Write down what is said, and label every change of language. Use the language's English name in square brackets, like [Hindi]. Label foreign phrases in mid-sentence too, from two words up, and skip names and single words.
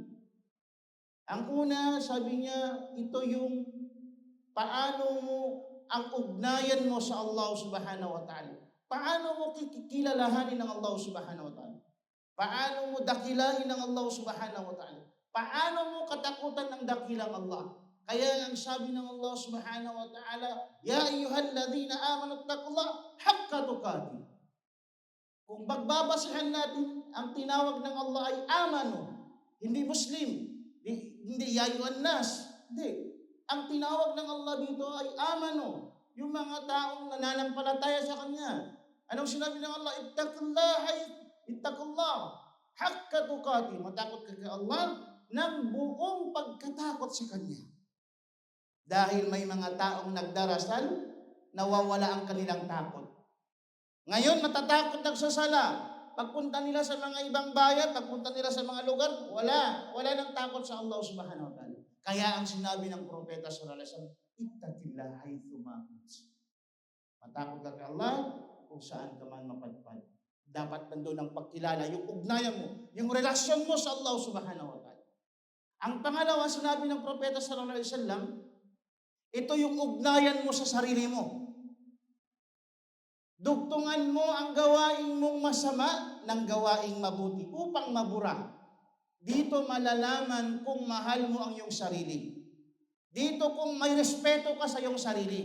[Filipino] Ang una, sabi niya, ito yung paano mo ang ugnayan mo sa Allah [Arabic] سبحانه وتعالى. [Filipino] Paano mo kikilalahanin ng Allah [Arabic] سبحانه وتعالى? [Filipino] Paano mo dakilain ng Allah [Arabic] سبحانه وتعالى? [Filipino] Paano mo katakutan ng dakilang Allah? Kaya ang sabi ng Allah [Arabic] سبحانه وتعالى يا أيها الذين آمنوا اتقوا الله حق تقاته. [Filipino] Kung magbabasahan natin, ang tinawag ng Allah ay amanu, hindi Muslim, hindi [Arabic] يا أيها الناس, [Filipino] hindi. Ang tinawag ng Allah dito ay amano, yung mga taong nananampalataya sa Kanya. Anong sinabi ng Allah? [Arabic] اتقوا الله حق تقاته. [Filipino] Matakot ka kay Allah ng buong pagkatakot sa Kanya. Dahil may mga taong nagdarasal, nawawala ang kanilang takot. Ngayon, matatakot nagsasala. Pagpunta nila sa mga ibang bayan, pagpunta nila sa mga lugar, wala nang takot sa Allah [Arabic] سبحانه وتعالى. [Filipino] Kaya ang sinabi ng Propeta [Arabic] صلى الله عليه وسلم اتق الله حيثما كنت. [Filipino] Matakot ka kay Allah kung saan ka man mapadpad. Dapat nandoon ang pagkilala, yung ugnayan mo, yung relasyon mo sa Allah [Arabic] سبحانه وتعالى. [Filipino] Ang pangalawa, sinabi ng Propeta [Arabic] صلى الله عليه وسلم, [Filipino] ito yung ugnayan mo sa sarili mo. Dugtungan mo ang gawain mong masama ng gawaing mabuti upang mabura. Dito malalaman kung mahal mo ang iyong sarili. Dito kung may respeto ka sa iyong sarili.